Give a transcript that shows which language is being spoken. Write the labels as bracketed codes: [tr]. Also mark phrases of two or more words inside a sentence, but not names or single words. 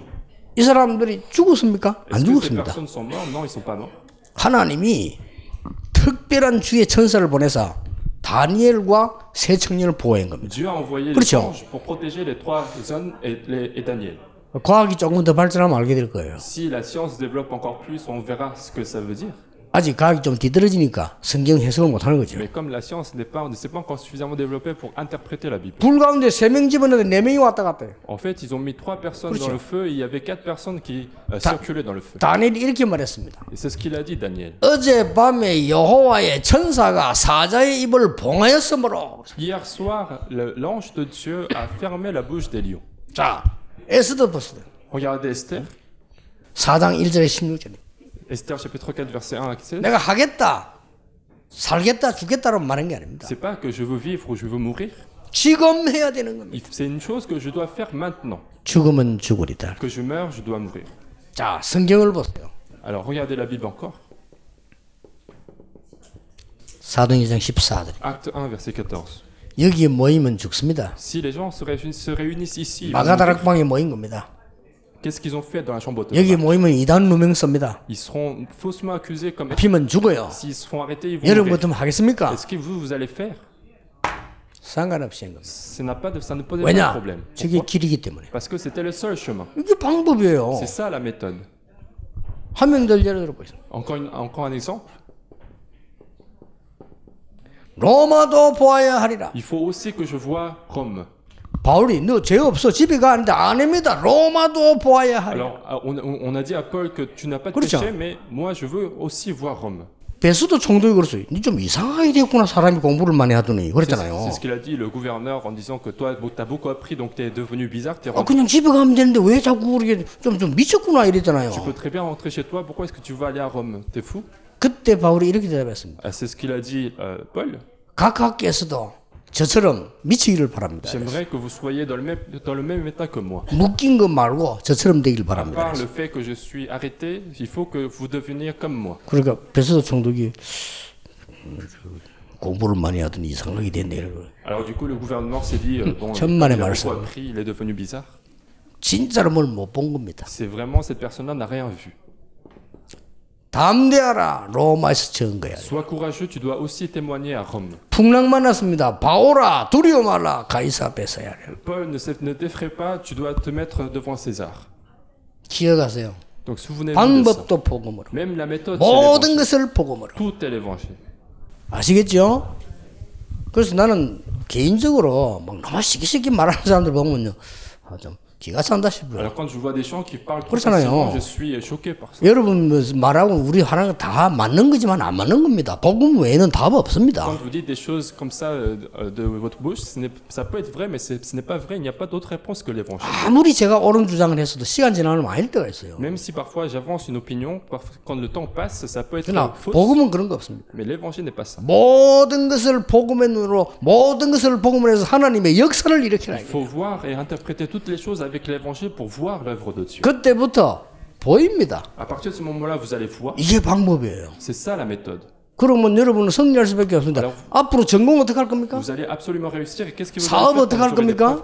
[ko] 이 사람들이 죽었습니까? 안 [fr] Est-ce que ces [ko] 죽었습니다. [fr] personnes sont mortes? Non, ils ne sont pas morts. [ko] 하나님이 특별한 주의 천사를 보내서 다니엘과 세 청년을 보호한 겁니다. [fr] Dieu a envoyé les [ko] 그렇죠. [fr] anges pour protéger les trois hommes et Daniel. [ko] 과학이 조금 더 발전하면 알게 될 거예요. [fr] Si la science développe encore plus, on verra ce que ça veut dire. [ko] 아직 과학이 좀 뒤떨어지니까 성경 해석을 못 하는 거죠. [fr] Mais comme la science ne s'est pas encore suffisamment développée pour interpréter la Bible. [ko] 불 가운데 세 명 집어넣는데 네 명이 왔다 갔다 해요. [fr] En fait, ils ont mis 3 personnes [ko] 그렇죠. [fr] dans le feu et il y avait 4 personnes qui circulaient dans le feu. [ko] 다니엘이 이렇게 말했습니다. [fr] Et c'est ce qu'il a dit, Daniel. [ko] 어젯밤에 여호와의 천사가 사자의 입을 봉하였으므로. [fr] Hier soir, l'ange de Dieu a fermé la bouche des lions. [ko] 자, 에스더 보세요. [fr] Regardez Esther. [ko] 4장 1절에 16절에. [fr] Esther chapitre 4 verset 1 à 16. [ko] 내가 하겠다, 살겠다, 죽겠다라고 말한 게 아닙니다. [fr] C'est pas que je veux vivre ou je veux mourir. [ko] 지금 해야 되는 겁니다. [fr] C'est une chose que je dois faire maintenant. [ko] 죽으면 죽으리다. [fr] Que je meurs, je dois mourir. [ko] 자, 성경을 보세요. [fr] Alors regardez la Bible encore. [ko] 사도행전 14절. [fr] Acte 1 verset 14. [ko] 여기에 모이면 죽습니다. [fr] Si les gens se réunissent ici, ils vont mourir. [ko] 마가다락방에 모인 겁니다. [fr] Qu'est-ce qu'ils ont fait dans la chambre de [ko] 여기 [fr] tabac? [ko] 모이면 이단 누명 씁니다. [fr] Ils seront faussement accusés comme [ko] 피면 죽어요. [fr] s'ils se font arrêter, ils vont [ko] 여러분 [fr] mourir. [ko] 같으면 하겠습니까? [fr] Est-ce que vous allez faire? [ko] 상관없이 한 겁니다. [fr] Ça ne pose pas de [ko] 왜냐? [fr] problème. [ko] 저게 [fr] Pourquoi? [ko] 길이기 때문에. [fr] Parce que c'était le seul chemin. [ko] 이게 방법이에요. [fr] C'est ça la méthode. [ko] 한 명 더 예를 들어보겠습니다. [fr] Encore un exemple. [ko] 로마도 보아야 하리라. [fr] Il faut aussi que je vois Rome. [ko] 바울이 너 죄 없어 집에 가는데 아닙니다. 로마도 보아야 하리라. [fr] Alors, on a dit à Paul que tu n'as pas de [ko] 그렇죠. [fr] péché, mais moi je veux aussi voir Rome. [ko] 베스도 총독이 그랬어요. 니 좀 이상하게 됐구나 사람이 공부를 많이 하더니 [fr] C'est [ko] 그랬잖아요. [fr] ce qu'il a dit le gouverneur en disant que toi, tu as beaucoup appris, donc tu es devenu bizarre, tu es [ko] 그냥 집에 가면 되는데 왜 자꾸 그렇게 좀 미쳤구나 이랬잖아요. [fr] Tu peux très bien rentrer chez toi, pourquoi est-ce que tu veux aller à Rome? T'es fou? [ko] 그때 바울이 이렇게 대답했습니다. [fr] Ah, c'est ce qu'il a dit Paul. [ko] 각하께서도 저처럼 미치기를 바랍니다. [fr] J'aimerais que vous soyez dans le même état que moi. [ko] 묶인 거 말고 저처럼 되길 [fr] À [ko] 바랍니다. [fr] part le fait que je suis arrêté, il faut que vous deveniez comme moi. [ko] 그러니까 베스도 총독이 공부를 많이 하더니 이상하게 됐네 이러고. [fr] Alors du coup, le gouvernement s'est dit, bon, [ko] 천만의 [fr] il a [ko] 말씀. [fr] beaucoup appris, il est devenu bizarre. [ko] 진짜로 뭘 못 본 겁니다. [fr] C'est vraiment, cette personne-là n'a rien vu. [ko] 담대하라 로마에서 증거야. [fr] Sois courageux, tu dois aussi témoigner à Rome. [ko] 풍랑 만났습니다. 바오라 두려워 말라 가이사 앞에서 해야 해. [fr] Paul, ne t'effraie pas, tu dois te mettre devant César. [ko] 기억하세요. [fr] Donc souvenez-vous de ça. [ko] 방법도 복음으로. [fr] Même la méthode, c'est [ko] 모든 [fr] l'évangile. [ko] 것을 복음으로. [fr] Tout est l'évangile. [ko] 아시겠죠? 그래서 나는 개인적으로 막 너무 시기시기 말하는 사람들 보면요, 좀 기가 찬다 싶어요. [fr] Alors quand je vois des gens qui parlent trop [ko] 그렇잖아요. [fr] facilement, je suis choqué par ça. [ko] 여러분 말하고 우리 하는 거 다 맞는 거지만 안 맞는 겁니다. 복음 외에는 답 없습니다. [fr] Quand vous dites des choses comme ça de votre bouche, ça peut être vrai, mais ce n'est pas vrai. Il n'y a pas d'autre réponse que l'évangile. [ko] 아무리 제가 옳은 주장을 했어도 시간 지나면 아닐 때가 있어요. [fr] Même si parfois j'avance une opinion, quand le temps passe, ça peut être [ko] 그러나 [fr] fausse. [ko] 복음은 그런 거 없습니다. [fr] Mais l'évangile n'est pas ça. [ko] 모든 것을 복음의 눈으로 모든 것을 복음으로 해서 하나님의 역사를 일으키라. [fr] Il faut voir et interpréter toutes les choses avec l'évangile pour voir l'œuvre de Dieu. [ko] 그때부터 보입니다. [fr] À partir de ce moment-là, vous allez voir. [ko] 이게 방법이에요. [fr] C'est ça la méthode. [ko] 그러면 여러분은 승리할 수밖에 없습니다. [fr] Alors, [ko] 앞으로 전공 어떻게 할 겁니까? [fr] Vous allez absolument réussir. Et qu'est-ce que vous [ko] 사업 [fr] allez [ko] 어떻게 할 [fr] faire quand vous aurez des [ko] 겁니까?